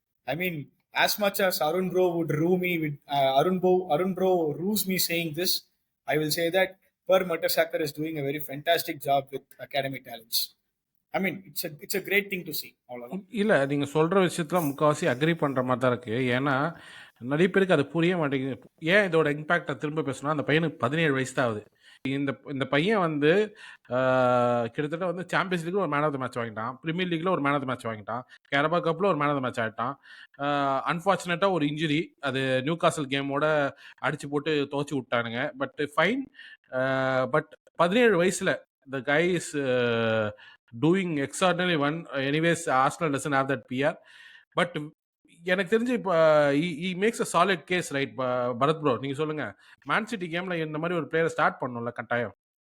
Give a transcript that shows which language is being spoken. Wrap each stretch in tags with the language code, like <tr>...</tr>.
<en>I mean, as much as Arun bro would rue me with Arun bro rues me saying this, I will say that Per Mertesacker is doing a very fantastic job with academy talents. I mean, it's a great thing to see.</en> <ta>இல்லை நீங்கள் சொல்கிற விஷயத்துல முக்கால்வாசி agri பண்ணுற மாதிரி தான் இருக்குது. ஏன்னா நிறைய பேருக்கு அது புரிய மாட்டேங்குது. ஏன் இதோட இம்பேக்டை திரும்ப பேசணும்னா, அந்த பையனுக்கு 17 வயசு தான் ஆகுது. இந்த பையன் வந்து கிட்டத்தட்ட வந்து சாம்பியன்ஸ் லீக்ல ஒரு மேன் ஆஃப் த மேட்ச் வாங்கிட்டான், பிரீமியர் லீக்ல ஒரு மேன் ஆஃப் த மேட்ச் வாங்கிட்டான், கேரபா கப்ல ஒரு மேன் ஆஃப் த மேட்ச் ஆகிட்டான். அன்ஃபார்ச்சுனேட்டாக ஒரு இன்ஜுரி, அது நியூ காசல் கேமோட அடிச்சு போட்டு துவச்சி விட்டானுங்க. But fine. பட் 17 வயசுல</ta> <en>the guy is doing extraordinarily one. Anyways, Arsenal doesn't have that PR. But</en> <ta>எனக்கு தெரிஞ்சு இப்போ</ta> <en>he makes a solid case, right?</en> <ta>Bharat bro, நீங்கள் சொல்லுங்க. மேன் சிட்டி கேம்ல இந்த மாதிரி ஒரு பிளேயரை ஸ்டார்ட் பண்ணணும்ல கட்டாயம்.</ta>